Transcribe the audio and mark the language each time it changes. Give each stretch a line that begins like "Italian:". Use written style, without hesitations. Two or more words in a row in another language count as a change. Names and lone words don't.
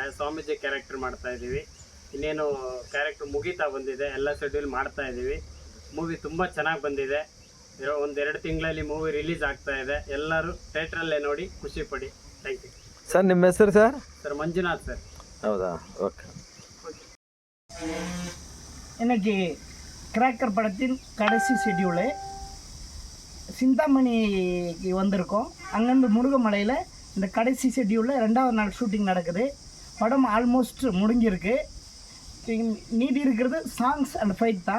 Kannada: ಸ್ವಾಮೀಜಿ ಕ್ಯಾರೆಕ್ಟರ್ ಮಾಡ್ತಾ ಇದ್ದೀವಿ. ಇನ್ನೇನು ಕ್ಯಾರೆಕ್ಟರ್ ಮುಗೀತಾ ಬಂದಿದೆ, ಎಲ್ಲ ಶೆಡ್ಯೂಲ್ ಮಾಡ್ತಾ ಇದ್ದೀವಿ. ಮೂವಿ ತುಂಬ ಚೆನ್ನಾಗಿ ಬಂದಿದೆ. ಒಂದೆರಡು ತಿಂಗಳಲ್ಲಿ ಮೂವಿ ರಿಲೀಸ್ ಆಗ್ತಾ ಇದೆ. ಎಲ್ಲರೂ ಥಿಯೇಟ್ರಲ್ಲೇ ನೋಡಿ ಖುಷಿ ಪಡಿ.
English: thank you
Kannada: ಸರ್. ನಿಮ್ಮ ಹೆಸರು ಸರ್? ಸರ್ ಮಂಜುನಾಥ್ ಸರ್. ಹೌದா,
Tamil: ஓகே. இன்னைக்கு கிராக்கர் படத்தின் கடைசி ஷெட்யூலு சிந்தாமணிக்கு வந்திருக்கோம். அங்கேருந்து முருகமலையில் இந்த கடைசி ஷெட்யூலில் 2வது நாள் ஷூட்டிங் நடக்குது. படம் ஆல்மோஸ்ட் முடிஞ்சிருக்கு. மீதி இருக்கிறது
English: songs and fight
Tamil: தான்.